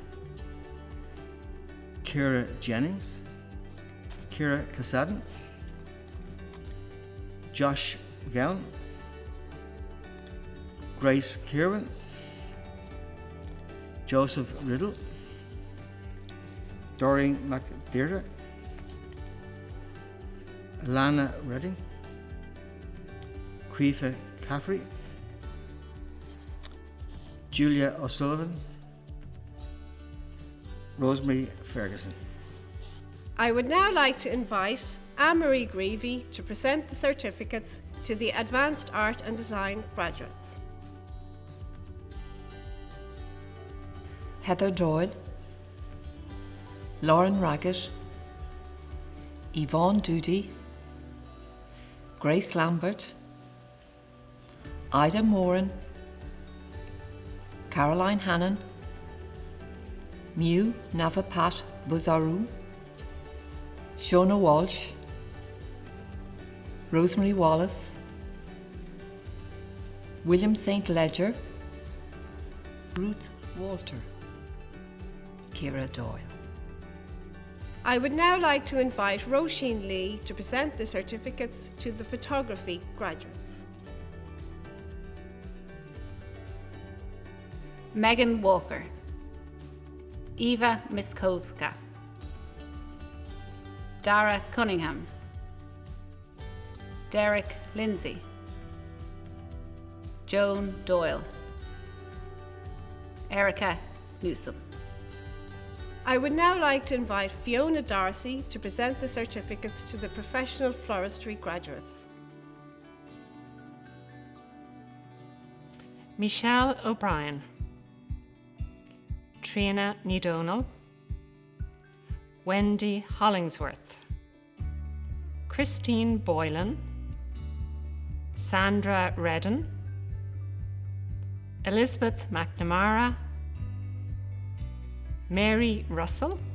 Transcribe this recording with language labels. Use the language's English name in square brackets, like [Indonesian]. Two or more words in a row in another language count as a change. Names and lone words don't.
[English] Ciara Jennings, Ciara Casadden, Josh Gowan, Grace Kirwan, Joseph Riddle, Doreen McDearda, Alana Redding, Cuifa Caffrey, Julia O'Sullivan, Rosemary Ferguson. I would now like to invite Anne-Marie Greavy to present the certificates to the Advanced Art and Design graduates. Heather Doyle, Lauren Raggett, Yvonne Doody, Grace Lambert, Ida Moran, Caroline Hannon, Mew Navapat Buzaru, Shona Walsh, Rosemary Wallace, William St. Ledger, Ruth Walter, Ciara Doyle. I would now like to invite Roisin Lee to present the certificates to the photography graduates. Megan Walker, Eva Miskovska, Dara Cunningham, Derek Lindsay, Joan Doyle, Erica Newsom. I would now like to invite Fiona Darcy to present the certificates to the professional floristry graduates. Michelle O'Brien, Trina O'Donnell, Wendy Hollingsworth, Christine Boylan, Sandra Redden, Elizabeth McNamara, Mary Russell,